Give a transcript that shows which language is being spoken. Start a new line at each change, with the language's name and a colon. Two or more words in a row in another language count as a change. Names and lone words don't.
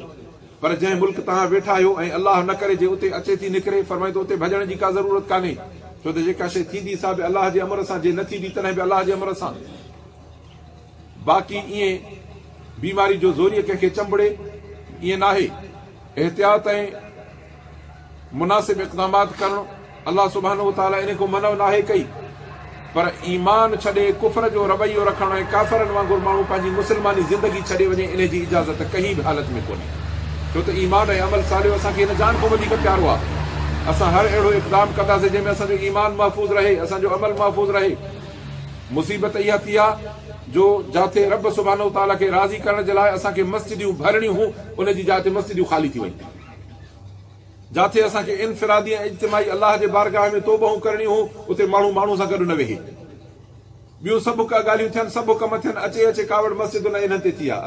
Sindhi: पर जंहिं मुल्क तव्हां वेठा आहियो ऐं अलाह न करे जे उते अचे थी निकिरे, फरमाए त उते भॼण जी का ज़रूरत कान्हे। छो त जेका शइ थींदी सा बि अलाह जे अमर सां, जे न थींदी तॾहिं बि अलाह जे अमर सां। बाक़ी ईअं बीमारी जो ज़ोरीअ कंहिंखे चंबड़े ईअं नाहे। एहतियात ऐं मुनासिब इक़दामात करणु अलाह सुब्हानहु व तआला इन खां मनव नाहे कई। पर ईमान छॾे कुफर जो रवैयो रखणु ऐं काफ़रनि वांगुरु माण्हू पंहिंजी मुस्लमानी ज़िंदगी छॾे वञे, इन जी इजाज़त कंहिं बि हालत में कोन्हे। छो त ईमान ऐं अमल सालियो असांखे हिन जान खां वधीक प्यारो आहे। असां हर अहिड़ो इक़दाम कंदासीं जंहिंमें असांजो ईमान महफ़ूज़ रहे, असांजो अमल महफ़ूज़ रहे। मुसीबत इहा थी आहे जो जाते रब सुब्हानहु व तआला खे राज़ी करण जे लाइ असांखे मस्जिदियूं भरणियूं हुयूं, उन जी जाइ ते मस्जिदियूं ख़ाली थी वयूं। जाते असांखे इनफिरादी ऐं इज्तिमाई अलाह जे बारगाह में तौबहूं करणियूं हुयूं, उते माण्हू माण्हू सां गॾु न वेहे। ॿियूं सभु का ॻाल्हियूं थियनि, सभु कम थियनि, अचे अचे कावड़ मस्जिदुनि ऐं इन्हनि ते थी आहे।